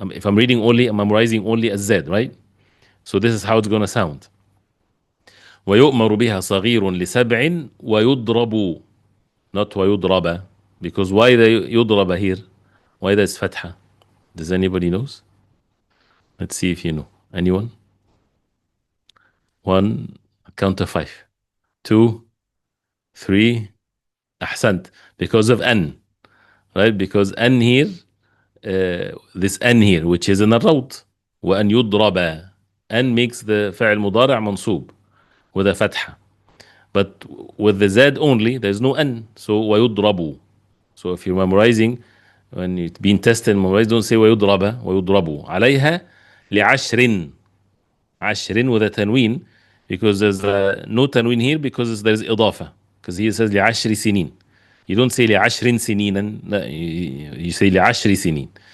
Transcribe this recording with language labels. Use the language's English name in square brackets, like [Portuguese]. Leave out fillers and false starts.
[English] If I'm reading only, I'm memorizing only a Z, right? So this is how it's going to sound. [Arabic] ويؤمر بها صغير لسبع ويضرب, not ويضرب, [English] because why the [Arabic] يضرب here? [English] Why there's fatha? Does anybody knows? Let's see if you know. Anyone? One, count to five. Two, three. [Arabic] أحسنت. [English] Because of أن, right? Because أن here, this أن here, which is in الروض. [Arabic] وأن يضرب. [English] أن makes the [Arabic] فعل مضارع منصوب [English] with a fatha. But with the Z only, there's no أن. [Arabic] So ويضرب. [English] So if you're memorizing, when you're being tested and memorized, don't say ويضرب. [Arabic] ويضرب عليها لعشر. [English] عشر with a tanween, because there's no tanween here because there's إضافة. Because here it says [Arabic] لعشر سنين. [English] You don't say لعشر سنين. [Arabic] لا, [English] you say [Arabic] لعشر سنين.